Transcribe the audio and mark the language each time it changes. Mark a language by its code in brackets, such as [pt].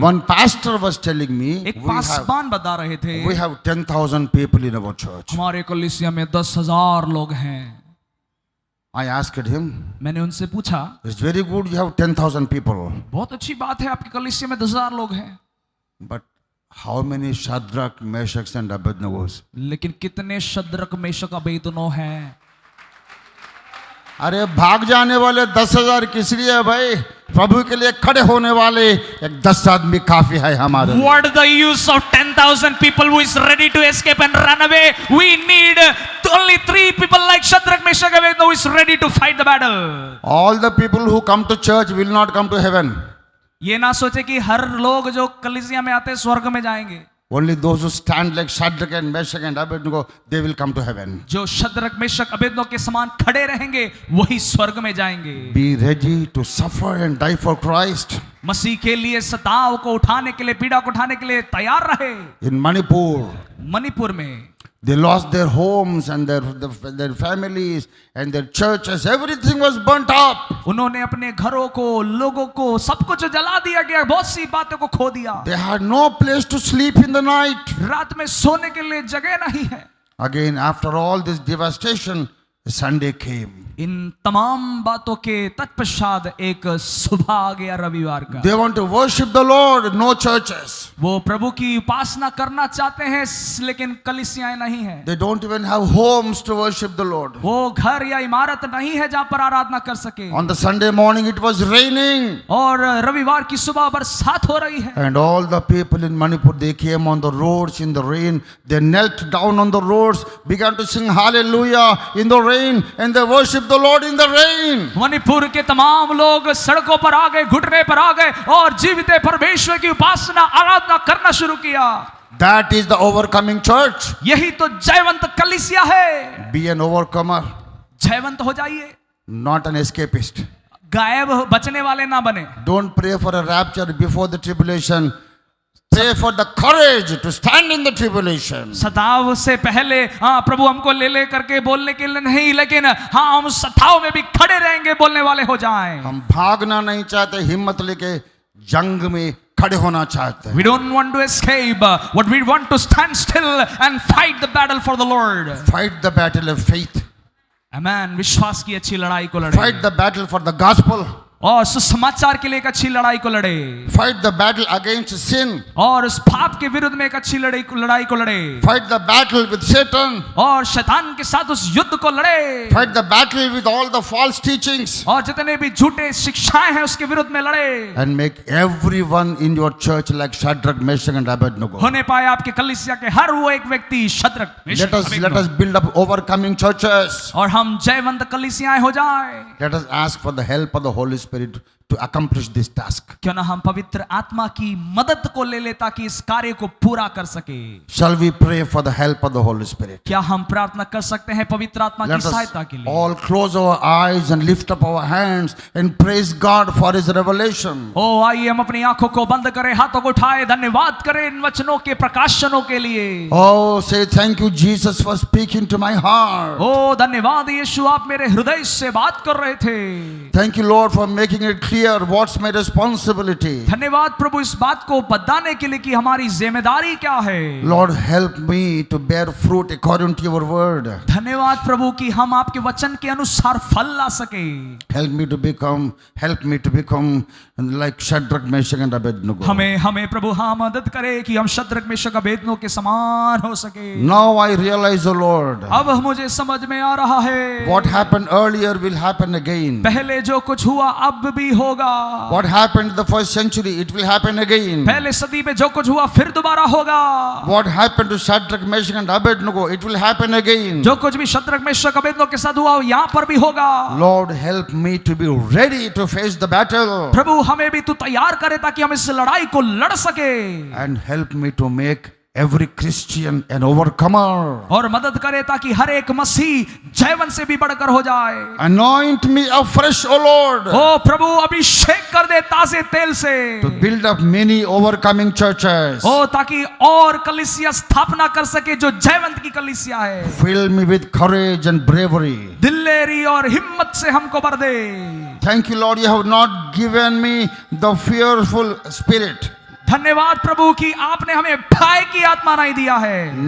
[en] One pastor was telling me, [hi] एक पासवान बता रहे थे, [en] we have 10,000 people in our church. [hi] हमारे कलीसिया में 10,000 लोग हैं. [en] I asked him, [hi] मैंने उनसे पूछा, [en] it's very good you have 10,000 people, [hi] बहुत अच्छी बात है आपकी कलीसिया में 10,000 लोग हैं, [en] but how many Shadrach, Meshach and Abednegos? [hi] लेकिन कितने शद्रक मेशक अबेदनो हैं? अरे भाग जाने वाले 10,000 किस लिए है भाई? प्रभु के लिए खड़े होने वाले एक 10 आदमी काफी है हमारे लिए. [en] What the use of 10,000 people who is ready to escape and run away? We need only 3 people like Shadrach, Meshach, Abednego who is ready to fight the battle. All the people who come to church will not come to heaven. [hi] ये ना सोचे कि हर लोग जो कलीसिया में आते हैं स्वर्ग में जाएंगे. [en] Only those who stand like Shadrach and Meshach and Abednego, they will come to heaven. [hi] जो शद्रक मेशक अबेदनो के समान खड़े रहेंगे वही स्वर्ग में जाएंगे. [en] Be ready to suffer and die for Christ. [hi] मसीह के लिए सताव को उठाने के लिए, पीड़ा को उठाने के लिए तैयार रहे. [en] In Manipur, [hi] मणिपुर में [en] they lost their homes and their families and their churches. Everything was burnt up. [hi] उन्होंने अपने घरों को, लोगों को, सब कुछ जला दिया गया. बहुत सी बातों को खो दिया. [en] They had no place to sleep in the night. [hi] रात में सोने के लिए जगह नहीं है. [en] Again, after all this devastation, Sunday came. [hi] इन तमाम बातों के तत्पश्चात एक सुबह आ गया रविवार का। [en] They want to worship the Lord, no churches. [hi] वो प्रभु की उपासना करना चाहते हैं लेकिन कलीसियाएं नहीं है। [en] They don't even have homes to worship the Lord. [hi] वो घर या इमारत नहीं है जहां पर आराधना कर सके। [en] On the Sunday morning it was raining. [hi] और रविवार की सुबह बरसात हो रही है। [en] And all the people in Manipur, they came on the roads in the rain. They knelt down on the roads, began to sing hallelujah in the rain, and they worshiped the Lord in the rain. [hi] Manipur के तमाम लोग सड़कों पर आ गए, घुटने पर आ गए और जीवित परमेश्वर की उपासना आराधना करना शुरू किया। [en] That is the overcoming church. [hi] यही तो जयवंत कलीसिया है। [en] Be an overcomer, [hi] जयवंत हो जाइए, [en] not an escapist. [hi] गायब बचने वाले ना बने। [en] Don't pray for a rapture before the tribulation. Pray for the courage to stand in the tribulation. [hi] सताव से पहले हाँ प्रभु हमको ले करके बोलने के लिए नहीं, लेकिन हाँ हम सताव में भी खड़े रहेंगे, बोलने वाले हो जाएं। हम भागना नहीं चाहते, हिम्मत लेके जंग में खड़े होना चाहते हैं। [en] We don't want to escape, but we want to stand still and fight the battle for the Lord. Fight the battle of faith. Amen. [hi] विश्वास की अच्छी लड़ाई को लड़े। [en] Fight the battle for the gospel. [hi] और सुसमाचार के लिए एक अच्छी लड़ाई को लड़े। [en] Fight the battle against sin. [hi] और उस पाप के विरुद्ध में एक अच्छी लड़ाई को लड़े। [en] Fight the battle with Satan. [hi] और शैतान के साथ उस युद्ध को लड़े। [en] Fight the battle with all the false teachings. [hi] और जितने भी झूठे शिक्षाएं हैं उसके विरुद्ध में लड़े। [en] And make everyone in your church like Shadrach, Meshach and Abednego. [hi] होने पाए आपके कलीसिया के हर वो एक व्यक्ति Shadrach, Meshach, [en] Let us build up overcoming churches. [hi] और हम जयवंत कलीसियाएं हो जाएं। [en] Let us ask for the help of the Holy Spirit to accomplish this task. [hi] क्यों ना हम पवित्र आत्मा की मदद को ले ले ताकि इस कार्य को पूरा कर सके। [en] Shall we pray for the help of the Holy Spirit? [hi] क्या हम प्रार्थना कर सकते हैं पवित्र आत्मा की [en] Let us [hi] सहायता के लिए? [en] all close our eyes and lift up our hands and praise God for His revelation. [hi] ओ आइए हम अपनी आंखों को बंद करें, हाथों को उठाएं, धन्यवाद करें इन वचनों के प्रकाशनों के लिए। [en] Oh, say thank you Jesus for speaking to my heart. [hi] ओ धन्यवाद यीशु, आप मेरे हृदय से बात कर रहे थे। [en] Thank you Lord for making it clear what's my responsibility. [hi] धन्यवाद प्रभु इस बात को बताने के लिए कि हमारी जिम्मेदारी क्या है। [en] Lord, help me to bear fruit according to your word. [hi] धन्यवाद प्रभु कि हम आपके वचन के अनुसार फल ला सके। [en] Help me to become like Shadrach, Meshach and Abednego. [hi] हमें प्रभु हाँ मदद करे कि हम शद्रक, मेशक, अबेदनो के समान हो सके। [en] Now I realize, O Lord, [hi] अब मुझे समझ में आ रहा है [en] what happened earlier will happen again. [hi] पहले जो कुछ हुआ अब भी होगा। [en] What happened in the first century, it will happen again. [hi] पहले सदी में जो कुछ हुआ फिर दोबारा होगा। [en] What happened to Shadrach, Meshach and Abednego, it will happen again. [hi] जो कुछ भी शद्रक, मेशक, अबेदनो के साथ हुआ यहाँ पर भी होगा। [en] Lord, help me to be ready to face the battle. [hi] प्रभु हमें भी तू तैयार करे ताकि हम इस लड़ाई को लड़ सके। [en] And help me to make every Christian an overcomer. [hi] और मदद करे ताकि हर एक मसीह जयवंत से भी बढ़कर हो जाए। [en] Anoint me afresh, O Lord, [hi] ओ प्रभु अभिषेक कर दे ताजे तेल से [en] to build up many overcoming churches. [hi] ओ ताकि और कलीसिया स्थापना कर सके जो जयवंत की कलीसिया है। [en] Fill me with courage and bravery. [hi] दिलेरी और हिम्मत से हमको भर दे। [en] Thank you, Lord, you have not given me the fearful spirit. [hi] धन्यवाद प्रभु कि आपने हमें भय की आत्मा नहीं दिया है।